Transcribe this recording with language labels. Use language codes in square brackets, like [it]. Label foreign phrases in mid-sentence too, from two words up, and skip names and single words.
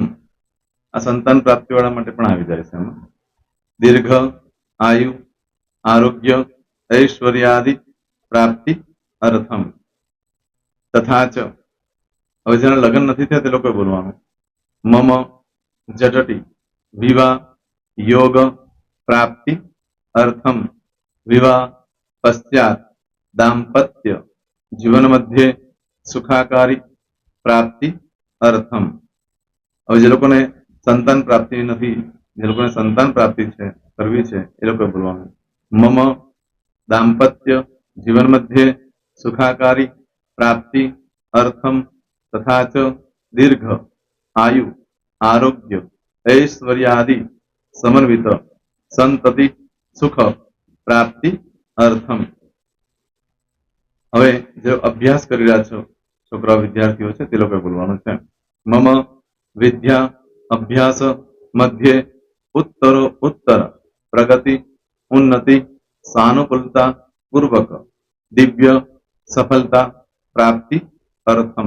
[gu] આ સંતાન પ્રાપ્તિ વાળા માટે પણ આવી જાય છે એમાં. [sa] दीर्घ आयु आरोग्य ऐश्वर्यादि प्राप्ति अर्थम्. तथा च [gu] હવે જેના લગ્ન નથી થયા તે લોકોએ બોલવાનું. [sa] મમ जटति विवाह योग प्राप्ति अर्थम विवाह पश्चात दाम्पत्य जीवन मध्य सुखाकारी प्राप्ति अर्थम। [gu] હવે જે લોકોને સંતાન પ્રાપ્તિ નથી, જે લોકોને સંતાન પ્રાપ્તિ છે કરવી છે એ લોકો બોલવાનું [sa] मम दाम्पत्य जीवन मध्ये सुखाकारी प्राप्ति अर्थम् तथा च दीर्घ आयु आरोग्य ऐश्वर्यादि समन्वित संतति सुख प्राप्ति अर्थम। [gu] હવે જે અભ્યાસ કરી રહ્યા છો છોકરા વિદ્યાર્થીઓ છે તે લોકોએ બોલવાનું છે [sa] मम विद्या अभ्यास मध्ये उत्तरो उत्तर प्रगति उन्नति सानुकूलता पूर्वक दिव्य सफलता प्राप्ति अर्थम्।